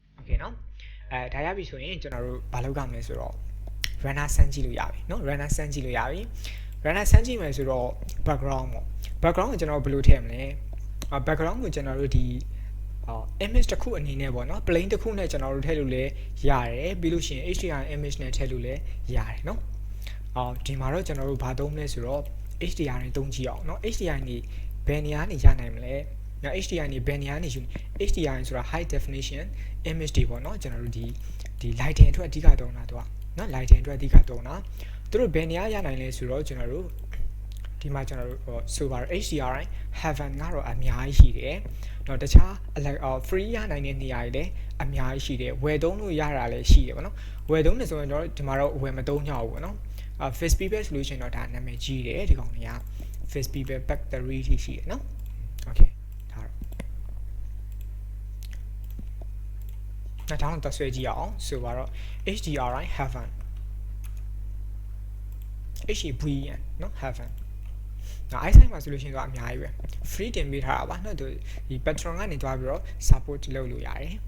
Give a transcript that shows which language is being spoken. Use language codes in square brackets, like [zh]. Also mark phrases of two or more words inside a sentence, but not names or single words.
[my] okay နော်ဒါရပြီဆိုရင်ကျွန်တော်တို့ဘာလုပ်ကြမလဲဆိုတော့ runner စမ်းကြည့်လို့ရပြီနော် runner စမ်းကြည့်လို့ရပြီ runner စမ်းကြည့်မယ်ဆိုတော့ background ပေါ့ background ကိုကျွန်တော်ဘယ်လိုထည့်မလဲ background ကိုကျွန်တော်တို့ဒီ image တစ်ခုအနေနဲ့ ပေါ့နော် plane တစ်ခုနဲ့ကျွန်တော်တို့ထည့်လို့လည်းရတယ်ပြီးလို့ရှိရင် HDRI image နဲ့ထည့်လို့လည်းရတယ်နော်ဒီမှာတော့ကျွန်တော်တို့ဘာသုံးမလဲဆိုတော့ HDRI နဲ့သုံးကြည့်အောင်နော် HDRI နေ ဘယ်နေရာနေရနိုင်မလဲနော် HDRI နေဘယ်နေရာနေယူ HDRI ဆိုတာ [en] high definition image [my] တွေပေါ့နော်ကျွန်တော်တို့ဒီ lighting အတွက်အဓိကသုံးတာ တော့နော် lighting အတွက်အဓိကသုံးတာသူတို့ဘယ်နေရာရနိုင်လဲဆိုတော့ကျွန်တော်တို့ဒီမှာကျွန်တော်တို့ဆိုပါတော့ HDRI heaven ကတော့အများကြီးရှိတယ်တော့တခြား free ရနိုင်တဲ့နေရာတွေလည်းအများကြီးရှိတယ်ဝယ်သုံးလို့ရတာလည်းရှိတယ်ပေါ့နော်ဝယ်သုံးနေဆိုရင်တော့ဒီမှာတော့ဝယ်မသုံးကြဘူးပေါ့နော် [en] face pivot solution [my] တော့ဒါနာမည်ကြီးတယ်ဒီကောင်တွေက [en] face pivot battery [my] ထိရှိတယ်နော် okay ဒါ တော့တော့ဆွဲကြည့်အောင်ဆိုပါတော့ HDRI heaven HEVN နော် heaven နော် iSight မှာဆိုလို့ရှိရင်တော့အများကြီးပဲ free တင်ပေးထားတာပါနော်ဒီ Patreon ကနေတွားပြီးတော့ support လုပ်လို့ရတယ်